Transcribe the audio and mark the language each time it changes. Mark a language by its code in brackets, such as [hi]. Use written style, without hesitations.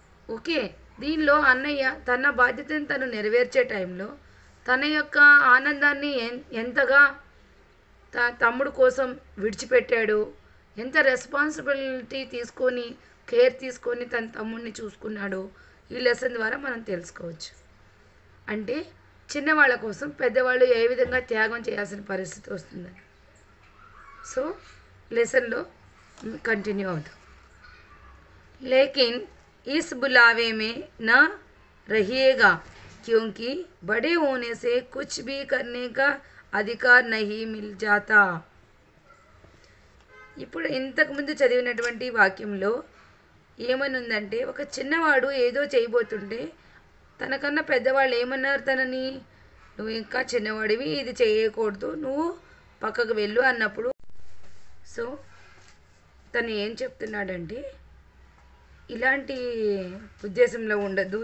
[te] Okay, దీనిలో అన్నయ్య తన బాధ్యతను తను నెరవేర్చే టైంలో తన యొక్క ఆనందాన్ని ఎంతగా తమ్ముడు కోసం విడిచిపెట్టాడు, ఎంత రెస్పాన్సిబిలిటీ తీసుకొని కేర్ తీసుకొని తన తమ్ముడిని చూసుకున్నాడో ఈ లెసన్ ద్వారా మనం తెలుసుకోవచ్చు. అంటే చిన్నవాళ్ళ కోసం పెద్దవాళ్ళు ఏ విధంగా త్యాగం చేయాల్సిన పరిస్థితి వస్తుందని. సో లెసన్లో कंटिन्यू అవుతాం. [hi] लेकिन इस बुलावे में न रहिएगा क्योंकि बड़े होने से कुछ भी करने का अधिकार नहीं मिल जाता. [te] ఇప్పుడు ఇంతకుముందు చదివినటువంటి వాక్యంలో ఏమని ఉందంటే, ఒక చిన్నవాడు ఏదో చేయబోతుంటే తనకన్నా పెద్దవాళ్ళు ఏమన్నారు తనని, నువ్వు ఇంకా చిన్నవాడివి, ఇది చేయకూడదు, నువ్వు పక్కకు వెళ్ళు అన్నప్పుడు, సో తను ఏం చెప్తున్నాడంటే ఇలాంటి ఉద్దేశంలో ఉండదు.